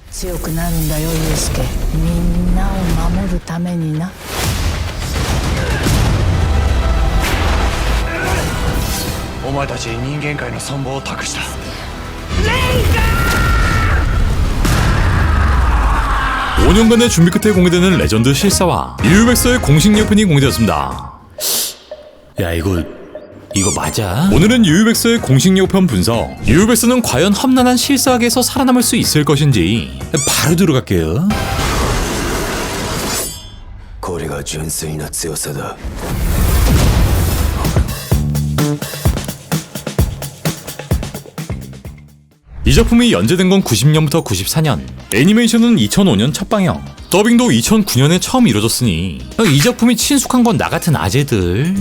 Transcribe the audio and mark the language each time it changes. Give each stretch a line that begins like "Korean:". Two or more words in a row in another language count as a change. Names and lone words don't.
Japanese: 強くなるんだよユウスケ。みんなを守るためにな。お前たちに人間界の存亡を託した。
Korean: 5년간의 준비 끝에 공개되는 레전드 실사화 유유백서의 공식 예편이 공개되었습니다. 야 이거 맞아? 오늘은 유유백서의 공식 예편 분석, 유유백서는 과연 험난한 실사학에서 살아남을 수 있을 것인지 바로 들어갈게요.
Japanese: これが純粋な強さだ。
Korean: 이 작품이 연재된 건 90년부터 94년, 애니메이션은 2005년 첫 방영, 더빙도 2009년에 처음 이뤄졌으니 이 작품이 친숙한 건 나 같은 아재들.